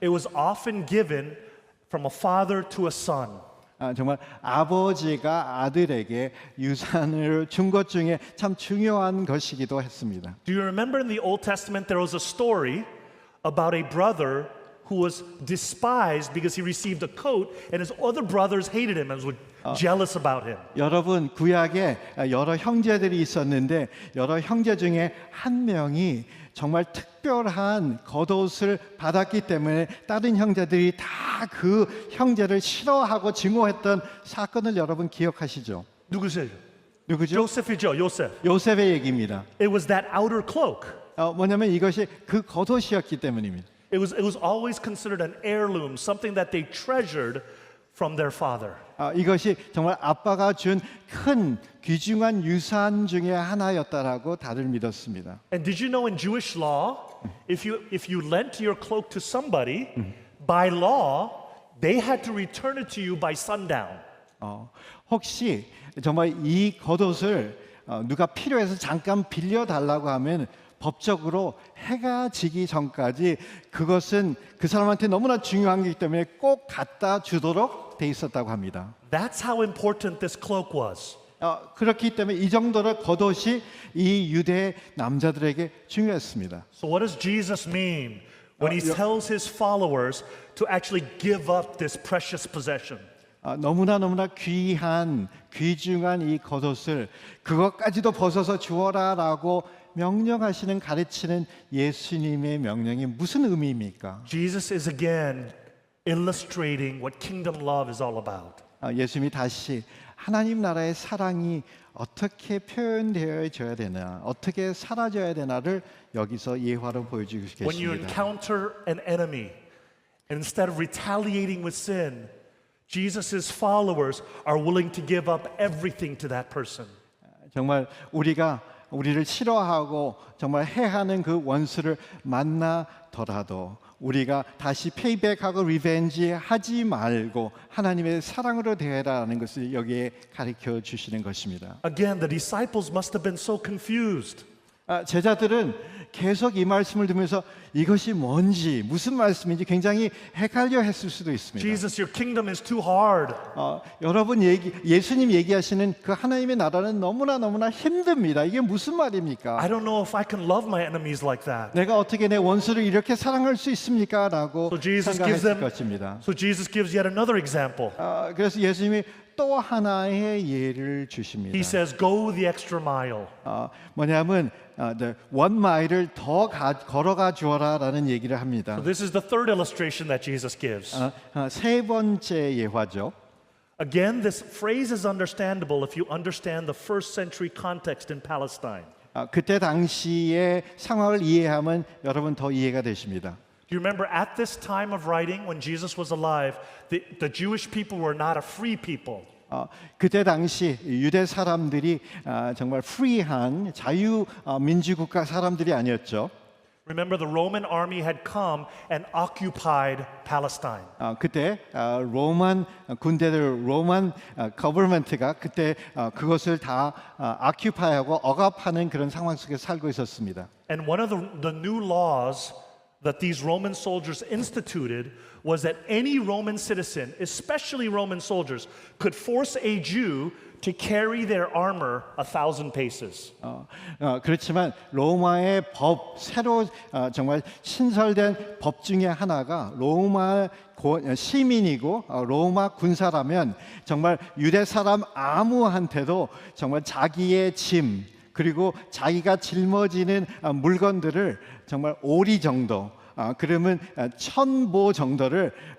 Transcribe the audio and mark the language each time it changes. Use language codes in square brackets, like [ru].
[en] It was often given from a father to a son. [ko] 정말 아버지가 아들에게 유산을 준 것 중에 참 중요한 것이기도 했습니다. [en] Do you remember in the Old Testament there was a story about a brother who was despised because he received a coat and his other brothers hated him and were jealous about him? [ko] 여러분 구약에 여러 형제들이 있었는데 여러 형제 중에 한 명이 정말 특별한 겉옷을 받았기 때문에 다른 형제들이 다 그 형제를 싫어하고 증오했던 사건을 여러분 기억하시죠? 누구세요? 누구죠? 요셉이죠, 요셉. 요셉의 얘기입니다. [en] It was that outer cloak. [ko] 뭐냐면 이것이 그 겉옷이었기 때문입니다. [en] It was always considered an heirloom, something that they treasured from their father. [ko] 이것이 정말 아빠가 준 큰 귀중한 유산 중에 하나였다라고 다들 믿었습니다. [en] And did you know in Jewish law, if you lent your cloak to somebody, by law, they had to return it to you by sundown. [ko] 혹시 정말 이 겉옷을 누가 필요해서 잠깐 빌려 달라고 하면 법적으로 해가 지기 전까지 그것은 그 사람한테 너무나 중요한 것이기 때문에 꼭 갖다 주도록 돼 있었다고 합니다. [en] That's how important this cloak was. [ko] 그렇기 때문에 이 정도로 겉옷이 이 유대 남자들에게 중요했습니다. [en] So what does Jesus mean when he tells his followers to actually give up this precious possession? [ko] 너무나 귀한 귀중한 이 겉옷을 그것까지도 벗어서 주어라라고 명령하시는 가르치는 예수님의 명령이 무슨 의미입니까? [en] Jesus is again illustrating what kingdom love is all about. [ko] 예수님이 다시 하나님 나라의 사랑이 어떻게 표현되어져야 되나, 어떻게 사라져야 되나를 여기서 예화로 보여주고 [en] When you [ko] 계십니다. [en] encounter an enemy, and instead of retaliating with sin, Jesus' followers are willing to give up everything to that person. [ko] 정말 우리를 싫어하고 정말 해하는 그 원수를 만나더라도 우리가 다시 페이백하고 리벤지 하지 말고 하나님의 사랑으로 대해라는 것을 여기에 가르쳐 주시는 것입니다. [en] Again, the disciples must have been so confused. [ko] 제자들은 계속 이 말씀을 들으면서 이것이 뭔지 무슨 말씀인지 굉장히 헷갈려 했을 수도 있습니다. [en] Jesus, your kingdom is too hard. [ko] 여러분 예수님 얘기하시는 그 하나님의 나라는 너무나 힘듭니다. 이게 무슨 말입니까? [en] I don't know if I can love my enemies like that. [ko] 내가 어떻게 내 원수를 이렇게 사랑할 수 있습니까? 라고 [en] So Jesus gives [ko] 생각했을 [en] them. [ko] 것입니다. [en] So Jesus gives yet another example. [ko] 그래서 예수님이 또 하나의 예를 주십니다. [en] He says, "Go the extra mile." [ko] 뭐냐면 원 마일을 더 걸어가 주어라라는 얘기를 합니다. [en] So this is the third illustration that Jesus gives. [ko] 세 번째 예화죠. [en] Again, this phrase is understandable if you understand the first century context in Palestine. [ko] 그때 당시의 상황을 이해하면 여러분 더 이해가 되십니다. [en] Do you remember at this time of writing when Jesus was alive, the Jewish people were not a free people. [ko] 그때 당시 유대 사람들이 정말 프리한 자유 민주국가 사람들이 아니었죠. [en] Remember the Roman army had come and occupied Palestine. [ko] 그때 로만 군대들, 로만 거버먼트가 그때 그것을 다 아큐파이하고 억압하는 그런 상황 속에 살고 있었습니다. [en] And one of the new laws that these Roman soldiers instituted was that any Roman citizen, especially Roman soldiers, could force a Jew to carry their armor 1,000 paces. [ko] 그렇지만 로마의 새로 정말 신설된 법 중에 하나가 로마 시민이고 로마 군사라면 정말 유대 사람 아무한테도 정말 자기의 짐 그리고 자기가 짊어지는 물건들을 정말 오리 정도 그러면 1,000보 정도를